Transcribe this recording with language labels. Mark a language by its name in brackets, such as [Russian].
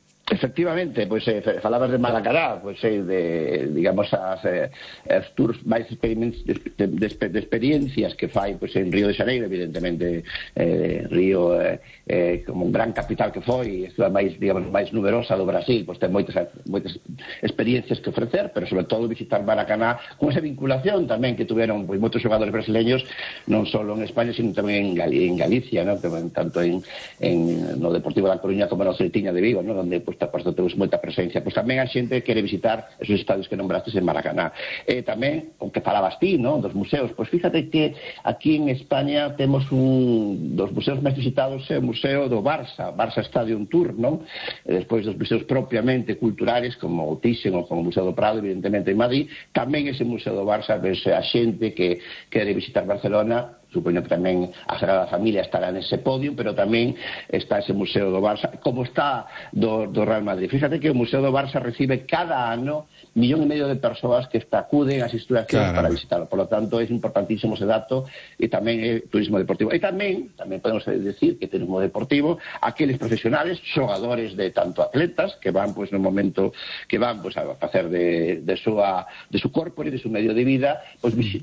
[Galician] Efectivamente, pois pues, falabas de Maracaná, pois pues, de digamos as tours máis de experiencias que fai pois pues, en Río de Xaneiro, evidentemente Río como un gran capital que foi, e a máis digamos máis numerosa do Brasil, pois pues, ten moitas experiencias que ofrecer, pero sobre todo visitar Maracaná con esa vinculación tamén que tuveron pois pues, moitos xogadores brasileños non só en España, sino tamén en Galicia, ¿no? Tanto en no Deportivo da Coruña como no Celtiña de Vigo, ¿no? [Spanish] Donde pues, por eso tenemos mucha presencia. Pues también hay gente que quiere visitar esos estadios que nombraste en Maracaná. También, aunque [Galician] falabas ti, [Spanish] ¿no? Dos museos. Pues fíjate que aquí en España tenemos dos museos más visitados, el Museo do Barça Stadium Tour, ¿no? Después dos museos propiamente culturales, como Thyssen o como Museo do Prado, evidentemente en Madrid. También ese Museo do Barça, pues hay gente que quiere visitar Barcelona. [Galician] Supoño que tamén a Sagrada Familia estará nese podio, pero tamén está ese Museo do Barça, como está do Real Madrid. Fíjate que o Museo do Barça recibe cada ano 1,5 millóns de persoas que acuden ás instalacións para visitarlo. [Spanish] Por lo tanto, [Galician] é importantísimo ese dato e tamén é turismo deportivo. E tamén podemos decir que turismo deportivo, aqueles profesionales, xogadores de tanto atletas, que van, pues, no momento que van, pues, a facer de su corpo e de su medio de vida, pues